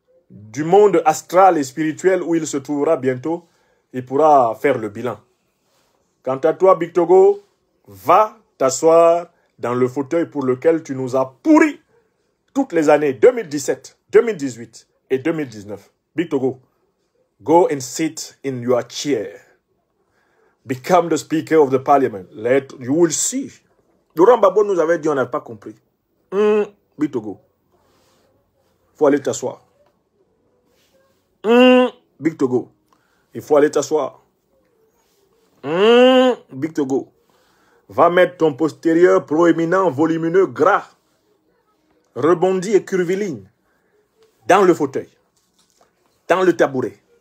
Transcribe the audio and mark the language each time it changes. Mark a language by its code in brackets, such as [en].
[fr] Du monde astral et spirituel où il se trouvera bientôt, il pourra faire le bilan. Quant à toi, Big Togo, va t'asseoir dans le fauteuil pour lequel tu nous as pourri toutes les années 2017, 2018 et 2019. [en] Big Togo, go and sit in your chair. Become the Speaker of the Parliament. You will see. [fr] Laurent Gbagbo nous avait dit, on n'a pas compris. Big Togo, il faut aller t'asseoir. Big Togo, il faut aller t'asseoir. Big Togo, va mettre ton postérieur proéminent, volumineux, gras, rebondi et curviligne dans le fauteuil, dans le tabouret.